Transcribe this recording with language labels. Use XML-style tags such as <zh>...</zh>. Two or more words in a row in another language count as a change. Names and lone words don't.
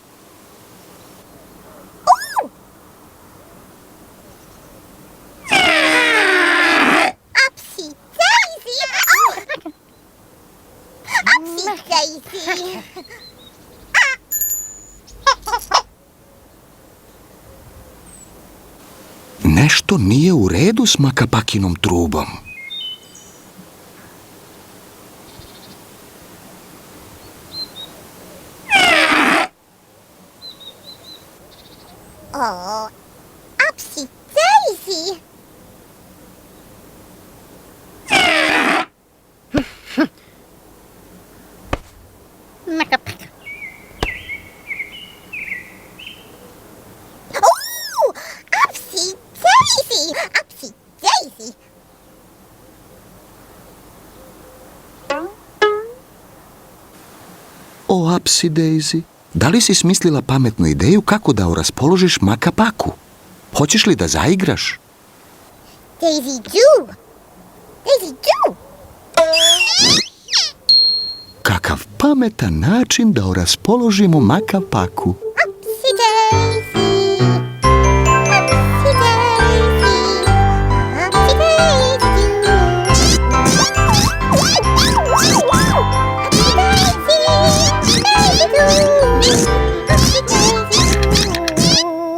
<sr>Upsy Daisy. Oh. Upsy Daisy. Nešto nije u redu s Maka Pakinom trubom. Oh, Upsy Daisy. Maka Paka. Oh, Upsy Daisy. Upsy Daisy. O, Upsy Daisy, da li si smislila pametnu ideju kako da raspoložiš Maka Paku? Hoćeš li da zaigraš? Daisy do. Daisy do. Kakav pametan način da raspoložimo Maka Paku. Upsy Daisy. Upsy Daisy. Upsy Daisy do. Upsy Daisy. Daisy do. Upsy Daisy do.</sr>